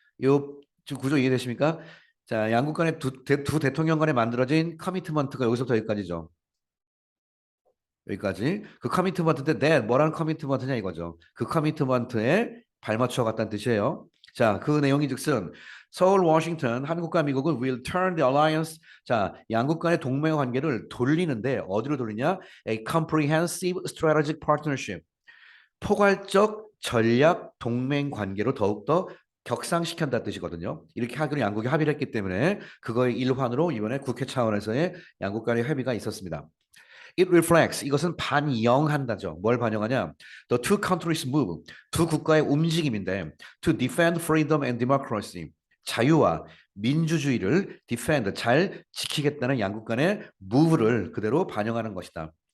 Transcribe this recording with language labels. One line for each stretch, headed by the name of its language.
Korean: 요 지금 구조 이해되십니까? 자, 양국 간의 두 대통령 간에 만들어진 커미트먼트가 여기서부터 여기까지죠. 여기까지. 그 커미트먼트인데 뭐라는 커미트먼트냐 이거죠. 그 커미트먼트에 발맞춰 갔다는 뜻이에요. 자, 그 내용인즉슨 서울, 워싱턴, 한국과 미국은
English: will turn the alliance.
Korean: 자, 양국 간의 동맹 관계를 돌리는데 어디로 돌리냐?
English: A comprehensive strategic partnership.
Korean: 포괄적 전략 동맹 관계로 더욱더 격상시킨다는 뜻이거든요. 이렇게 하기로 양국이 합의를 했기 때문에 그거의 일환으로 이번에 국회 차원에서의 양국 간의 협의가 있었습니다.
English: It reflects
Korean: 이것은 반영한다죠. 뭘 반영하냐?
English: The two countries move
Korean: 두 국가의 움직임인데
English: to defend freedom and democracy
Korean: 자유와 민주주의를 defend 잘 지키겠다는 양국 간의 move를 그대로 반영하는 것이다.